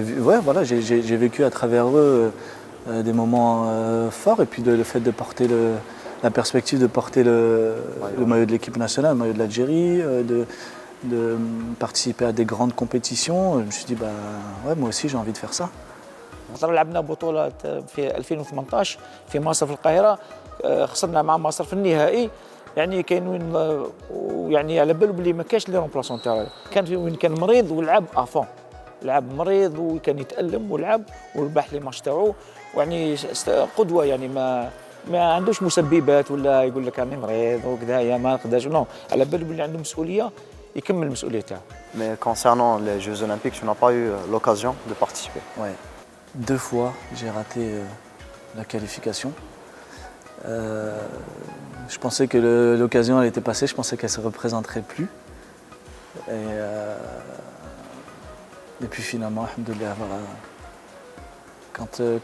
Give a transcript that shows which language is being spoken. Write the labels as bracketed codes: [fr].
[fr] J'ai vécu à travers eux des moments forts et puis le fait de porter la perspective de porter le maillot de l'équipe nationale, le maillot de l'Algérie, de participer à des grandes compétitions. Je me suis dit moi aussi j'ai envie de faire ça. [ar] لعبنا بطولة في 2018 في مصر في القاهرة، خسرنا مع مصر في النهائي. يعني كاين وين يعني على بالو بلي ما كاش لي رومبلاسون تاعو، كان وين كان مريض ولعب افون، لعب مريض وكان يتألم ولعب وربح لي ماتش تاعو. يعني قدوة، يعني ما عندوش مسببات ولا يقول لك راني مريض وكذا يا ما نقدرش، نو على بالو بلي عنده مسؤولية يكمل المسؤولية تاعو. [fr] Mais concernant les Jeux Olympiques, tu n'as pas eu l'occasion de participer. Ouais. 2 fois, j'ai raté la qualification. Je pensais que l'occasion elle était passée, je pensais qu'elle ne se représenterait plus. Et puis finalement, alhamdoulilah, voilà.